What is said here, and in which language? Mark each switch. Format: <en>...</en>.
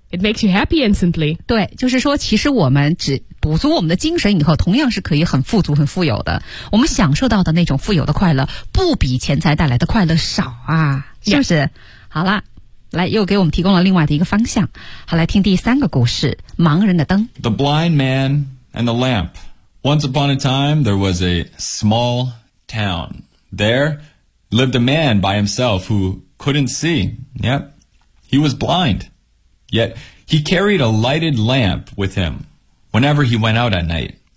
<en>It makes you happy instantly.</en> <zh>对，就是说其实我们只补足我们的精神以后，同样是可以很富足很富有的。我们享受到的那种富有的快乐不比钱财带来的快乐少啊，是不是？ Yeah. 好啦，来，又给我们提供了另外的一个方向。好，来听第三个故事，盲人的灯。</zh> <en>The blind man and the lamp. Once upon a time, there was a small town. There lived a man by himself who couldn't see. Yep, he was blind. Yet he carried a lighted lamp with him whenever he went out at night.</en>